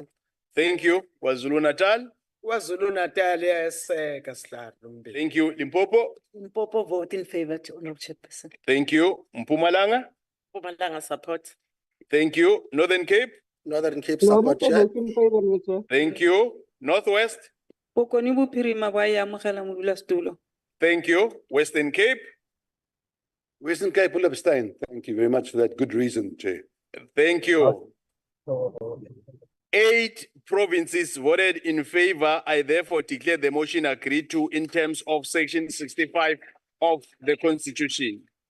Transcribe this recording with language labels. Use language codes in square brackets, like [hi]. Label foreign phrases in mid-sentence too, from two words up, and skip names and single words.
[en] Thank you. KwaZulu Natal? KwaZulu Natal, yes, Kaslar. Thank you. Limpopo? Limpopo vote in favor, Honorable Chairperson. Thank you. Mpumalanga? Mpumalanga support. Thank you. Northern Cape? Northern Cape No, support, Chair. vote in favor, Chair. Thank you. Northwest? [tn] Bokoni Bophirima ba e amogela modulasetulo. [en] Thank you. Western Cape? Western Cape will abstain. Thank you very much for that good reason, Chair. Thank you. 8 provinces voted in favor. I therefore declare the motion agreed to in terms of Section 65 of the Constitution.